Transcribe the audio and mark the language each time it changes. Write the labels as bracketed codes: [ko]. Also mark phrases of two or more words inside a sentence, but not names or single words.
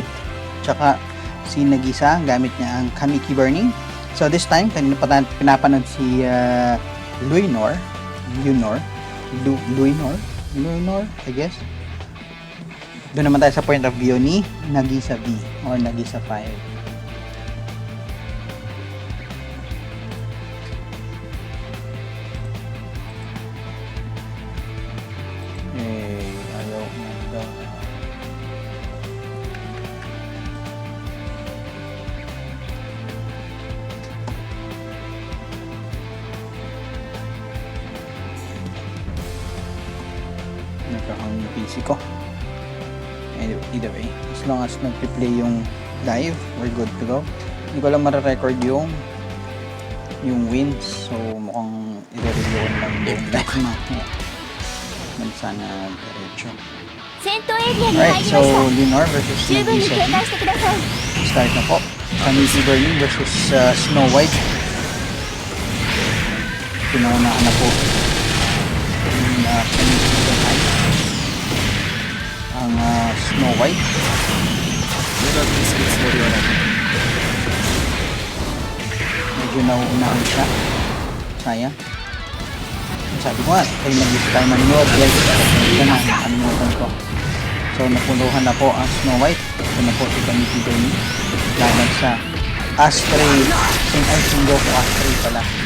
[tl] Tsaka si Nagisa, ang gamit niya ang Kamiki Burning. [en] So this time, [tl] kanina pa pinapanood si Leonor, [en] I guess. [tl] Doon naman tayo sa [en] point of view [tl] ni Nagisa B or Nagisa 5. Ayaw na. Nagkakang yung PC ko. [en] Either way, as long as [tl] nag-replay yung [en] live, we're good to go. [tl] Hindi ko lang mara-record yung wins, so mukhang i-review ko lang yung live mamaya. Sana diretso. [ja] 戦闘エリアに [en] Alright, [ja] 入り [en] so [ja] まし [en] Leonor versus [ja] た。十分に [en] Nagisa [ja] 警 [en] B. [ja] 戒してください。 [tl] Start na po. Kamiki Burning versus Snow White. Pinaunahan na po yung Kamiki Burning. Ang Snow White. [ja] 無駄にするつもりはない。 [tl] Medyo nauunahan siya. Sayang. Sabi ko nga, kayo nag-isip tayo manonood guys. Ito na, nakalimutan ko. So, napuluhan na po ang Snow White. Ito na po si Kamiki Burning. Laban sa Astray. Goku Astray pala.